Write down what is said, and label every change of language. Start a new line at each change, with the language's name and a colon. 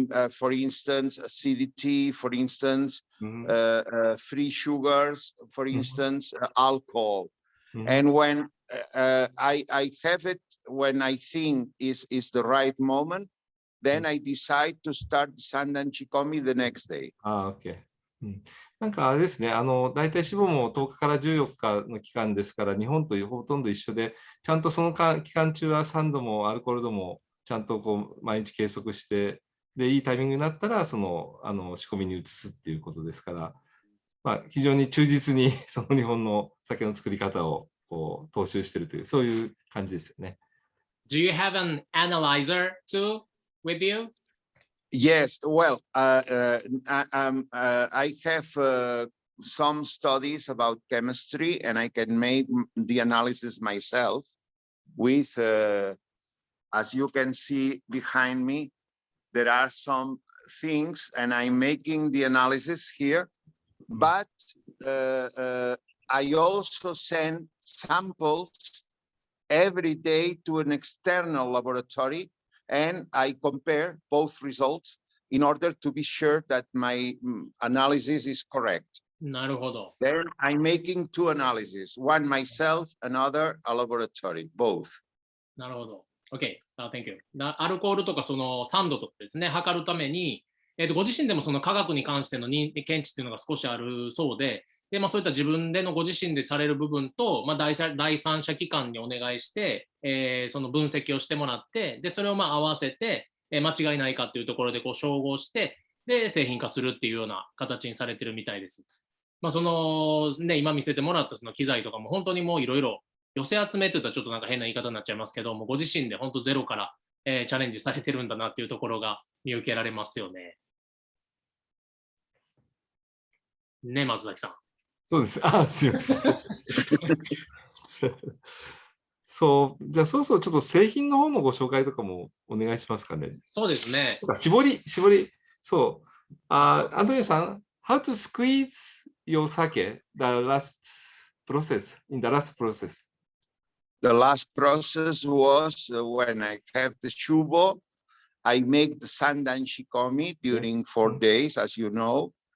English: For instance, acidity, for instance, free sugars, for instance, alcohol. And when I have it, when I think is the right moment, then I decide to start Sandan Shikomi the next day. Okay.
Japanese: なんかあれですね、大体脂肪も10日から14日の期間ですから、日本とほとんど一緒で、ちゃんとその期間中は酸度もアルコール度もちゃんと毎日計測して、で、いいタイミングになったら、仕込みに移すっていうことですから、非常に忠実にその日本の酒の作り方を踏襲しているという、そういう感じですよね。
English: Do you have an analyzer too with you? Yes, well, I have some studies about chemistry, and I can make the analysis myself with, as you can see behind me, there are some things, and I'm making the analysis here, but I also send samples every day to an external laboratory, and I compare both results in order to be sure that my analysis is correct.
Japanese: なるほど。
English: Then I'm making two analyses, one myself, another a laboratory, both.
Japanese: なるほど。
English: OK、thank you。
Japanese: アルコールとかその酸度とかですね、測るために、ご自身でもその科学に関しての検知っていうのが少しあるそうで、そういった自分でのご自身でされる部分と、第三者機関にお願いして、その分析をしてもらって、でそれを合わせて、間違いないかっていうところで照合して、で製品化するっていうような形にされてるみたいです。今見せてもらったその機材とかも本当にもういろいろ寄せ集めといったらちょっとなんか変な言い方になっちゃいますけども、ご自身で本当ゼロから、チャレンジされてるんだなっていうところが見受けられますよね。ね、松崎さん。そうです。すいません。じゃあそろそろちょっと製品の方のご紹介とかもお願いしますかね。そうですね。絞り。そう。
English: アントニオさん、how to squeeze your sake, the last process, in the last process? The last process was when I have the shubo, I make the Sandan Shikomi during 4 days, as you know.